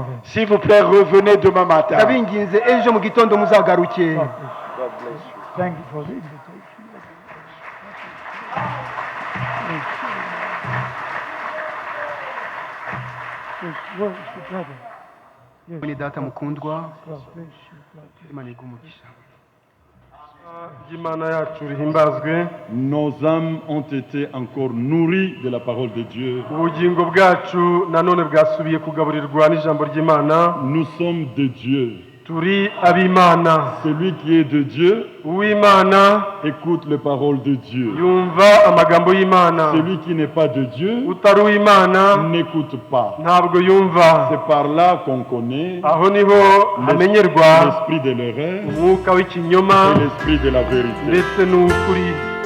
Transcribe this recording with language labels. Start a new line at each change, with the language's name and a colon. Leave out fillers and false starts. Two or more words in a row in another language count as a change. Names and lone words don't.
French: S'il vous plaît, revenez demain matin.
Kinyarwanda: ndabinginze ejo mu gitondo muzagaruke.
English: God bless you. Thank you for the invitation. Yes, where is the brother? Yes.
Kinyarwanda: ni data mukundwa.
English: God bless you. God bless you.
Kinyarwanda: imana iguhe umugisha. Imana yacu rihimbazwe.
French: Nos âmes ont été encore nourries de la parole de Dieu.
Kinyarwanda: Ubugingo bwacu nanone bwasubiye kugaburirwa n'ijambo ry'Imana.
French: Nous sommes de Dieu.
Kinyarwanda: Turi ab'Imana.
French: Celui qui est de Dieu
Kinyarwanda: Uw'Imana
French: écoute les paroles de Dieu.
Kinyarwanda: yumva amagambo y'Imana.
French: Celui qui n'est pas de Dieu
Kinyarwanda: Utari uw'Imana
French: n'écoute pas.
Kinyarwanda: ntabwo yumva.
French: C'est par là qu'on connaît
Kinyarwanda: Aho niho hamenyerwa
French: l'esprit de l'erreur
Kinyarwanda: umwuka w'ikinyoma
French: et l'esprit de la vérité.
Kinyarwanda: ndetse n'ukuri.